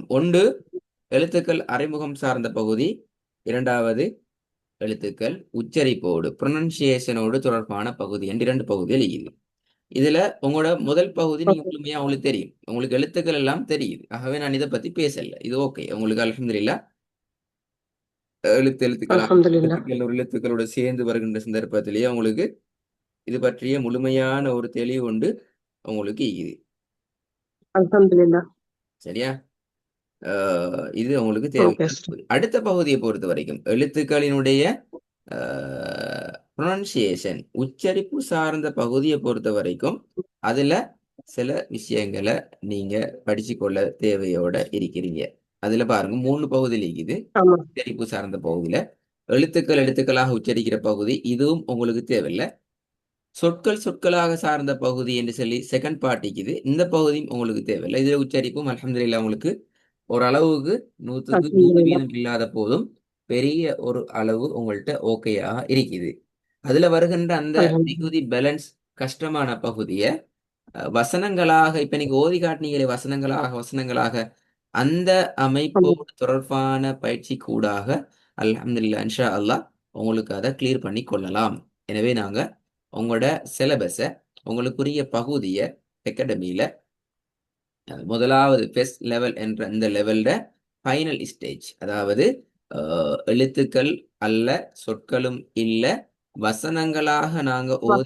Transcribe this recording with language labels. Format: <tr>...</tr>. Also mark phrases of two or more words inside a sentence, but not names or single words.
<ta>ஒன்று எழுத்துக்கள் அறிமுகம் சார்ந்த பகுதி, இரண்டாவது எழுத்துக்கள் உச்சரிப்போடு ப்ரொனன்சியேஷனோடு தொடர்பான பகுதி என்று இரண்டு பகுதிகள் இருக்குது. இதுல உங்களோட முதல் பகுதி நீங்க اوكي. முழுமையா உங்களுக்கு தெரியும், உங்களுக்கு எழுத்துக்கள் எல்லாம் தெரியுது. ஆகவே நான் இதை பத்தி பேசல, இது ஓகே. உங்களுக்கு அல்ஹம்துலில்லாஹ்</ta> <ar>الحمد لله.</ar> <ta>எழுத்துக்கள் ஒரு எழுத்துக்களோட சேர்ந்து வருகின்ற சந்தர்ப்பத்திலேயே உங்களுக்கு இது பற்றிய முழுமையான ஒரு தெளிவு உண்டு உங்களுக்கு இருக்குது.</ta> <ar>الحمد لله.</ar> <ta>சரியா? இது உங்களுக்கு اوكي தேவையான سر. பகுதி. அடுத்த பகுதியை பொறுத்த வரைக்கும் எழுத்துக்களினுடைய ப்ரொனன்சியேஷன் உச்சரிப்பு சார்ந்த பகுதியை பொறுத்த வரைக்கும் அதுல சில விஷயங்களை நீங்க படிச்சு கொள்ள தேவையோட இருக்கிறீங்க. அதுல பாருங்க 3 பகுதியில் இருக்குது. ஆமா. உச்சரிப்பு சார்ந்த பகுதியில எழுத்துக்கள் எழுத்துக்களாக உச்சரிக்கிற பகுதி, இதுவும் உங்களுக்கு தேவையில்லை. சொற்கள் சொற்களாக சார்ந்த பகுதி என்று சொல்லி</ta> <en>second part</en> <ta>இருக்குது. இந்த பகுதியும் உங்களுக்கு தேவையில்லை. இதுல உச்சரிப்பும் அல்ஹம்துலில்லாஹ் உங்களுக்கு ஓரளவுக்கு 100க்கு الحمد 100 لله. வீதம் இல்லாத போதும் பெரிய ஒரு அளவு உங்கள்கிட்ட ஓகேயா இருக்குது. அதுல வருகின்ற அந்த</ta> <ar>الحمد لله.</ar> <ta>மிகுதி பேலன்ஸ் கஷ்டமான பகுதியை வசனங்களாக இப்ப நீங்க ஓதி காட்டினீங்களே, வசனங்களாக வசனங்களாக அந்த</ta> <ar>الحمد لله.</ar> <ta>அமைப்போடு தொடர்பான பயிற்சி கூடாக</ta> <ar>الحمد لله إن شاء الله</ar> <ta>உங்களுக்கு அதை கிளியர் பண்ணி கொள்ளலாம். எனவே நாங்க உங்களோட சிலபஸை உங்களுக்குரிய பகுதியை அகாடமியில முதலாவது</ta> <en>first level</en> <ta>என்ற இந்த லெவல்ல</ta> <en>final stage,</en> <ta>அதாவது எழுத்துக்கள் அல்ல, சொற்களும் இல்ல, வசனங்களாக நாங்க ஓதி</ta>